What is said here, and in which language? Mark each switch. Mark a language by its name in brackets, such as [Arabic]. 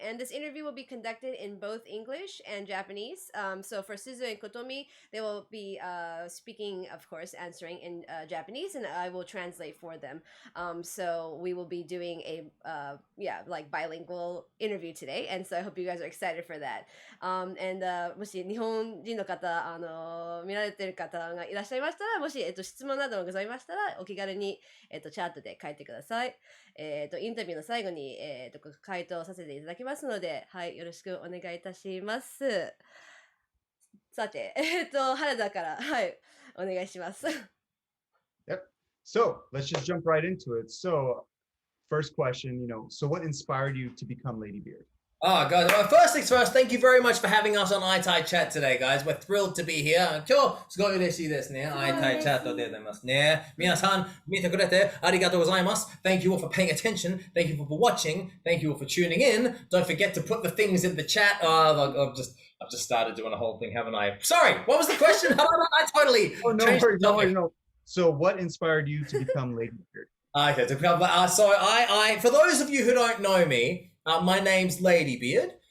[English] And this interview will be conducted in both English and Japanese. So for Suzu and Kotomi, they will be speaking, of course, answering in Japanese, and I will translate for them. So we will be doing a bilingual interview today, and so I hope you guys are excited for that. [Japanese] And もし日本人の方見られてる方がいらっしゃいましたら、もし質問などございましたらお気軽にチャットで書いてください。インタビューの最後に回答させていただきますので、はい、よろしくお願いいたします。さて、原田からはいお願いします。 [English] Yep. So let's just jump right into it. So first question, so what inspired you to become Ladybeard? Oh, guys, well, first things first, thank you very much for having us on Aitai Chat today, guys. We're thrilled to be here. [Japanese] 今日、すごい嬉しいですね。Aitai Chat で出ますね。皆さん、見てくれてありがとうございます。 [English] Thank you all for paying attention. Thank you all for watching. Thank you all for tuning in. Don't forget to put the things in the chat. I've just started doing a whole thing, haven't I? Sorry, what was the question? I totally changed the topic. No. So what inspired you to become Ladybeard? Okay, so I for those of you who don't know me, my name's Ladybeard.